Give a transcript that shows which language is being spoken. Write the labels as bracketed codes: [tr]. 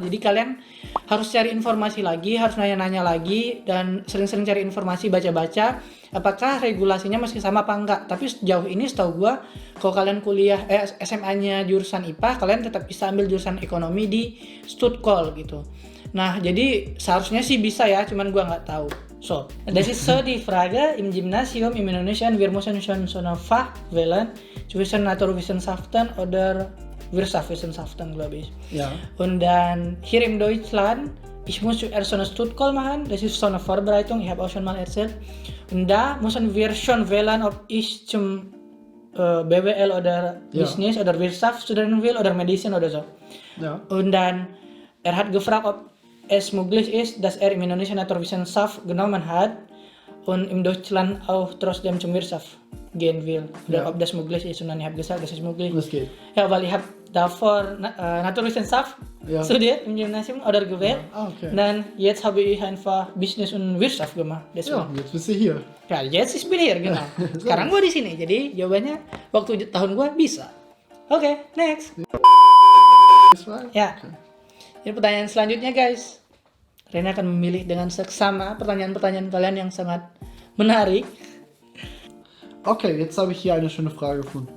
[id] Jadi kalian harus cari informasi lagi, harus nanya-nanya lagi, dan sering-sering cari informasi, baca-baca apakah regulasinya masih sama apa enggak. Tapi sejauh ini setahu gue, kalau kalian kuliah SMA-nya jurusan IPA, kalian tetap bisa ambil jurusan ekonomi di Stutkol gitu. Nah, jadi seharusnya sih bisa ya, cuman gue nggak tahu. [de] So, das ist so die Frage. Im Gymnasium in Indonesia wir müssen schon so eine Fach wählen zwischen Naturwissenschaften oder Wirtschaftswissenschaften, glaube ich. Ja. Und dann hier in Deutschland, ich muss zuerst so eine Stutkol machen, das ist so eine Vorbereitung, ich habe auch schon mal erzählt. Und da müssen wir schon wählen, ob ich zum BWL oder Business oder Wirtschaft studieren will oder Medizin oder so. Ja. Und dann, er hat gefragt, ob es möglich ist, dass er im Indonesia Naturwissenschaft genommen hat und in Deutschland auch trotzdem zum Wirtschaft gehen will. Oder ob das möglich ist. Und dann habe ich gesagt, das ist möglich. Das geht. Ja, weil ich habe davor Naturwissenschaft studiert im Gymnasium oder gewählt. Ah, okay. Dann jetzt habe ich einfach Business und Wirtschaft gemacht. Deswegen. Ja, jetzt bist du hier. Ya, jetzt ich bin here, genau. [id] Sekarang gue di sini. Jadi jawabannya waktu tahun gue bisa. Oke, next. Ya. [en] Okay. [id] Ini pertanyaan selanjutnya guys. Rena akan memilih dengan seksama pertanyaan-pertanyaan kalian yang sangat menarik. [de] Okay, jetzt habe ich hier eine schöne Frage gefunden.